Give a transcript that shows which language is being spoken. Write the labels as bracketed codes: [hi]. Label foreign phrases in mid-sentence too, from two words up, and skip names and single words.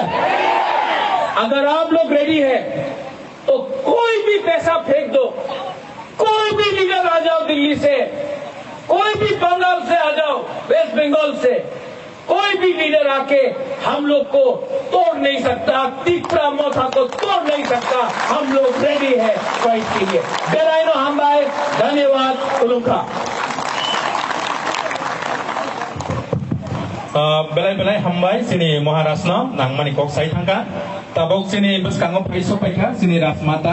[hi] अगर आप लोग रेडी है तो कोई भी पैसा फेंक दो, कोई भी लीडर आ जाओ दिल्ली से, कोई भी बंगाल से आ जाओ, वेस्ट बंगाल से, कोई भी लीडर आके हम लोग को तोड़ नहीं सकता, तीसरा मोथा को तोड़ नहीं सकता। हम लोग रेडी है फाइट के लिए। [trp] बेराइनो हम भाई, [hi] धन्यवाद उलुखा। [trp] belai hambai sini Maharashtra nang mani kok sai thangka tabok sini bus kangop paiso paika sini Rasmata